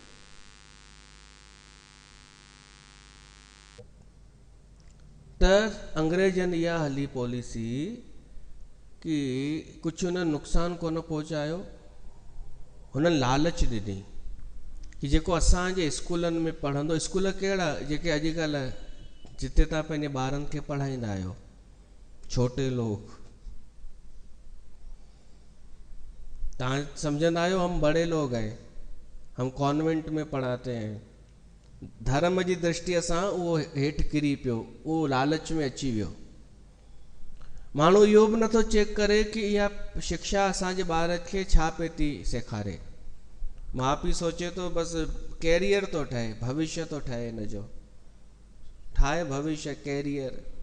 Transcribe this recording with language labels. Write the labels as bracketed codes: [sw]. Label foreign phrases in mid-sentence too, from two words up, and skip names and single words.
[sd] त अंग्रेजनि इहा हली पॉलिसी कि कुझु हुननि नुक़सानु कोन पहुचायो, हुननि लालच ॾिनी कि जेको असांजे स्कूलनि में पढ़ंदो, स्कूल कहिड़ा जेके अॼुकल्ह जिते तव्हां पंहिंजे ॿारनि खे पढ़ाईंदा आहियो, [hi] छोटे लोग, [sd] तव्हां सम्झंदा आहियो [hi] हम बड़े लोग हैं, हम कॉन्वेंट में पढ़ाते हैं। [sd] धर्म जी दृष्टिअ सां उहो हेठि किरी पियो, उहो लालच में अची वियो। माण्हू इहो बि नथो चेक करे कि इहा शिक्षा असांजे ॿार खे छा पई थी सेखारे। माउ पीउ सोचे थो बसि कैरियर थो ठहे, भविष्य थो ठहे, हिन जो ठाहे भविष्य कैरियर।